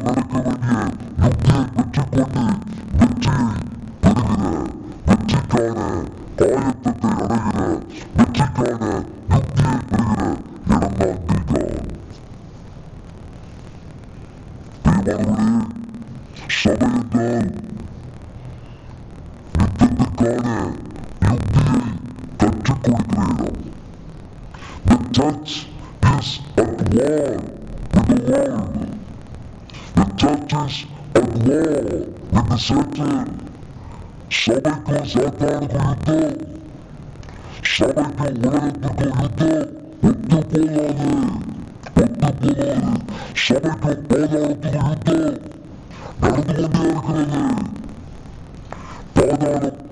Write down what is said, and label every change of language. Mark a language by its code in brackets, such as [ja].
[ta] வேண்டிய யுக்தியை பெற்றுக்கொண்டு வெற்றியை பெறுகிற, வெற்றிக்கான ஆயத்தத்தை அடைகிற, வெற்றிக்கான யுக்தியை பெறுகிற இடம்தான் கில்கால். பிரியமானவர்களே, சபை என்றால் யுத்தத்திற்கான யுக்தியை கற்றுக் கொடுக்கிற இடம். [en] The church is at war with the world. The church is at war with the Satan. [ta] சபைக்கும் சாத்தானுக்கும் யுத்தம், சபைக்கும் உலகத்திற்கும் யுத்தம். ஒத்து போகாது. சபைக்கும் பாதாளத்துக்கும் யுத்தம் நடந்து கொண்டே இருக்கிறது.